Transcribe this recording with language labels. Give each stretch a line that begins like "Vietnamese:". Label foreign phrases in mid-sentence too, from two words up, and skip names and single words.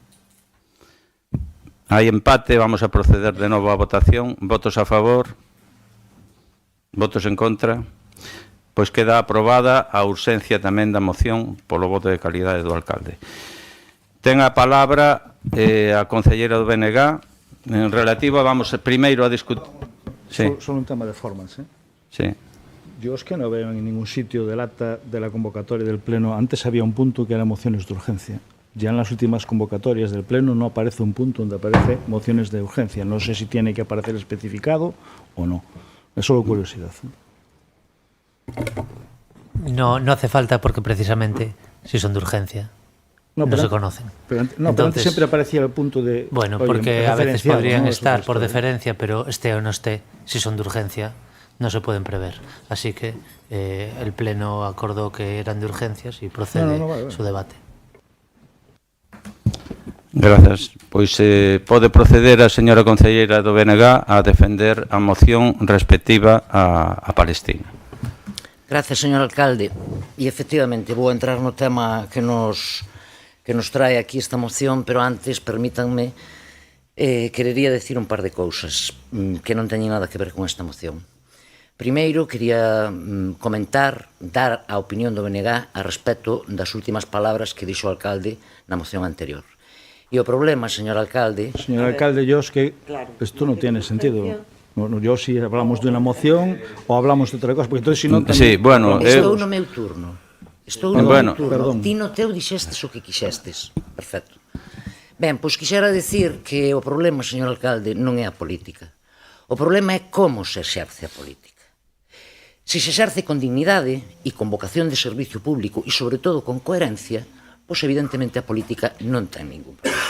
Galician: Hai empate, vamos a proceder de novo á votación. Votos a favor? Votos en contra? Pois queda aprobada a urxencia tamén da moción polo voto de calidade do alcalde. Ten a palabra a concelleira do BNG relativa, vamos primeiro a discutir...
Spanish: Sí. Solo un tema de formas, Sí. Yo es que no veo en ningún sitio del acta de la convocatoria del Pleno. Antes había un punto que era mociones de urgencia. Ya en las últimas convocatorias del Pleno no aparece un punto donde aparece mociones de urgencia. No sé si tiene que aparecer especificado o no. Es solo curiosidad. No hace falta porque precisamente si son de urgencia no se conocen. Pero antes siempre aparecía el punto de... Bueno, porque a veces podrían estar por deferencia, pero esté o no esté, si son de urgencia, no se pueden prever. Así que el Pleno acordó que eran de urgencias y procede su debate. Gracias.
Galician: Pois pode proceder a señora concelleira do BNG a defender a moción respectiva a Palestina. Gracias, señor alcalde. E, efectivamente, vou entrar no tema que nos trae aquí esta moción, pero antes, permítanme, querería decir un par de cousas que non teñen nada que ver con esta moción. Primeiro, quería comentar, dar a opinión do BNG a respecto das últimas palabras que dixo o alcalde na moción anterior. E o problema, señor alcalde... Señor alcalde,
Spanish: yo es que esto no tiene sentido. Yo si hablamos de una moción o hablamos de
Galician: outra cosa,
Spanish: porque entonces
Galician: si non...
Spanish: Sí, bueno...
Galician: Estou no meu turno. Estou no meu turno. Ti no teu dixestes o que quixestes. Perfecto. Ben, pois quixera decir que o problema, señor alcalde, non é a política. O problema é como se exerce a política. Se se exerce con dignidade e con vocación de servicio público e, sobre todo, con coherencia, pois evidentemente a política non ten ningún problema.